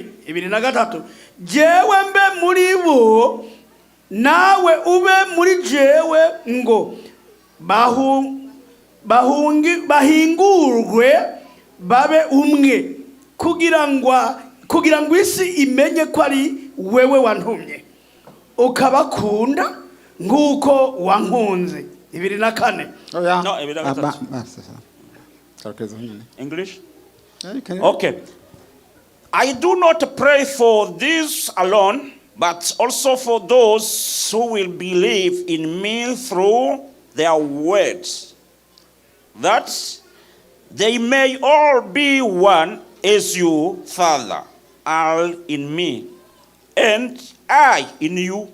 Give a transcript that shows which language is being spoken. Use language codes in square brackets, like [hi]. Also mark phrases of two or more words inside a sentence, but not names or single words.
[rn] 23 jewe mbe muri bo nawe ube muri jewe ngo bahingurwe babe umwe kugira ngo isi imenye ko ari wewe wantumye ukabakunda nguko wankunze. 24 [en] English? Okay. I do not pray for these alone, but also for those who will believe in me through their words, that they may all be one as you, Father, are in me, and I in you.